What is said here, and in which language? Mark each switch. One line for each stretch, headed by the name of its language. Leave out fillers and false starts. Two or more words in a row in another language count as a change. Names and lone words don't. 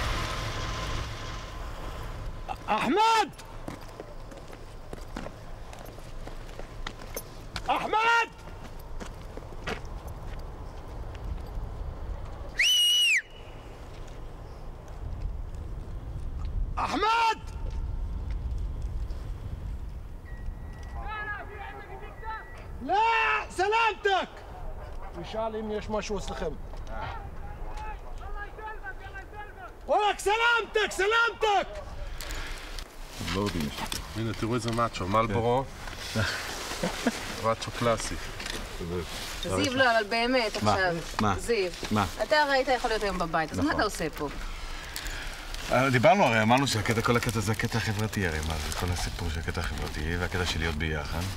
Hebrew: אחמד! אחמד! אחמד!
Arabic: لا سلامتك!
Hebrew: نشال אם יש משהו אצלכם.
Arabic: ولك سلامتك سلامتك!
Hebrew: לא יודעים. הנה, תראו איזה מאצ'ו, מלבורו. מאצ'ו קלאסי. זיו, לא, אבל באמת, עכשיו. מה? זיו. מה? אתה הרי היית יכול להיות היום בבית, אז מה אתה עושה פה? דיברנו הרי, אמרנו שכל הקטע זה הקטע החברתי הרי, מה זה כל הסיפור של הקטע החברתי והקטע של להיות ביחד.